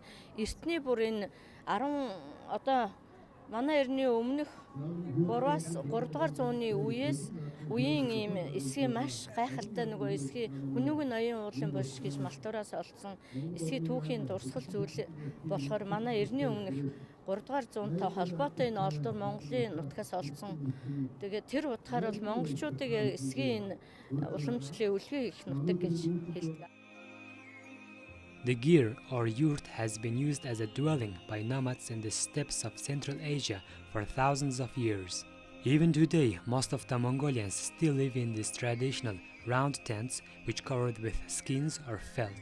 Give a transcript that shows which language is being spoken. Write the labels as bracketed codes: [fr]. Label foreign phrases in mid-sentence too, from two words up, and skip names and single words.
[mn] Эртний бүр энэ 10 одоо манай эртний өмнөх 3-аас 3 дугаар зууны үеийн ийм эсгийн маш гайхалтай нөгөө эсгийн хүнүүг ноён уулын булш гэж малтуураас олдсон эсгийн түүхийн дурсгал зүйл болохоор манай эртний өмнөх 3 дугаар зуунтай холбоотой энэ олдор Монголын нутгаас олдсон. Тэгээд тэр утгаар бол монголчуудыг эсгийн уламжлалын үлгээ их нутаг гэж хэлдэг. [en] The gir or yurt has been used as a dwelling by nomads in the steppes of Central Asia for thousands of years. Even today, most of the Mongolians still live in these traditional round tents which covered with skins or felt.